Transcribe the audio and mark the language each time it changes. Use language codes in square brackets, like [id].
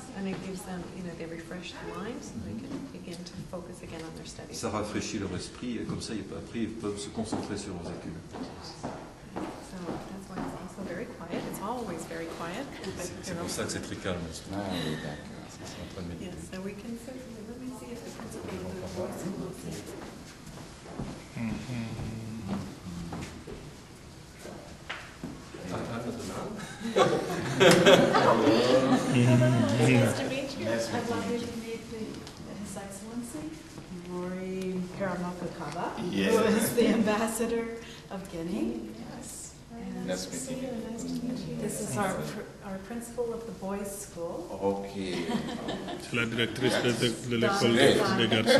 [en] And it gives them, they refresh their minds and they can begin to focus again on their studies. [fr] Ça rafraîchit leur esprit et comme ça, après, ils peuvent se concentrer sur leurs études. [en] So that's why it's also very quiet. It's always very quiet. [fr] C'est pour ça que c'est très calme. Ah oui, d'accord. C'est en train de méditer. [en] Yes, so we can certainly, let me see if the principal of the voice will see. Nice to meet you. I'd love you to meet His Excellency, Mori Karamoto Kaba, who is the ambassador of Guinea. Yes. Nice to meet you. Nice to meet you. This is our principal of the boys' school. Ok. [fr] C'est la directrice de l'école des garçons.